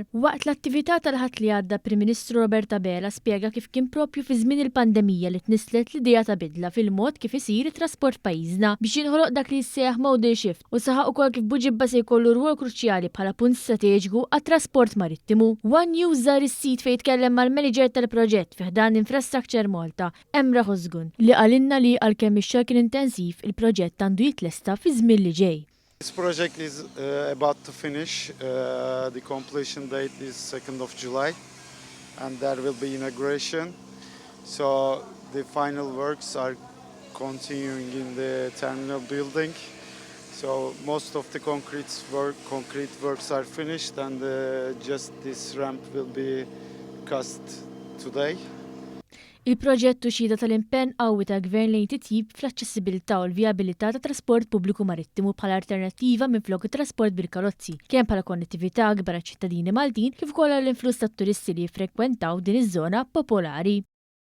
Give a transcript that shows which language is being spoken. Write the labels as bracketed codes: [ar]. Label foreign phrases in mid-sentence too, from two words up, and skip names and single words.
[mt] Waqt l-attività tal-ħadd li għadda Prim Ministru Roberta Bela spjega kif kien propju fi żmien il-pandemija li tnislet l-idea ta' bidla fil-mod kif isir it-trasport pajjiżna biex jinħoloq dak li jissejjaħ [en] model shift [mt] u saħaq ukoll kif Buġibba se jkollu rwol kruċjali bħala punt strateġiku għat-trasport marittimu. One News żar is-sit fejn tkellem mal-manager tal-proġett fih dan Infrastructure Malta, Emra Ħozgun, li qalinna li għalkemm ix-xogħol kien intensiv il-proġett għandu jitlesta fi żmien li ġej. [en] This project is about to finish. The completion date is 2nd of July and there will be inauguration. So the final works are continuing in the terminal building. So most of the concrete works are finished and just this ramp will be cast today. [mt] Il-proġett u xhieda tal-impenn qawwi ta' gvern lejn titjib fl-aċċessibilità u l-vijabilità ta' trasport pubbliku marittimu bħala alternattiva minflok it-trasport bil-karozzi, kemm bħala konnettività akbar għaċ-ċittadini Maltin kif ukoll għall-influss tat-turisti li jiffrekwentaw din iż-żona popolari.